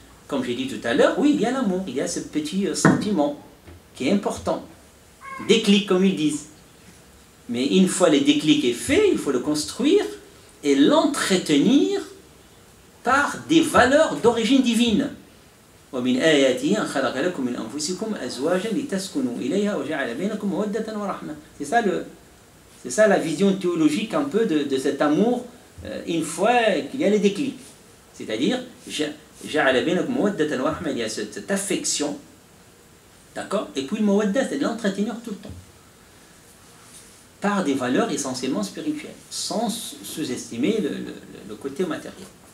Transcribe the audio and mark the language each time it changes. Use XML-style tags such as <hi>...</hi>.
<fr>Comme j'ai dit tout à l'heure, oui, il y a l'amour, il y a ce petit sentiment qui est important. Déclic, comme ils disent. Mais une fois le déclic est fait, il faut le construire et l'entretenir par des valeurs d'origine divine.</fr> <ar>ومن آياته أن خلق لكم من أنفسكم أزواجا لتسكنوا إليها وجعل بينكم مودة ورحمة.</ar> <fr>C'est ça la vision théologique un peu de cet amour une fois qu'il y a le déclic. C'est-à-dire,</fr> <ar>جعل بينكم مودة ورحمة,</ar> <fr>il y a cette affection, d'accord? Et puis le mawadda, c'est de l'entretenir tout le temps. Par des valeurs essentiellement spirituelles, sans sous-estimer le côté matériel.</fr>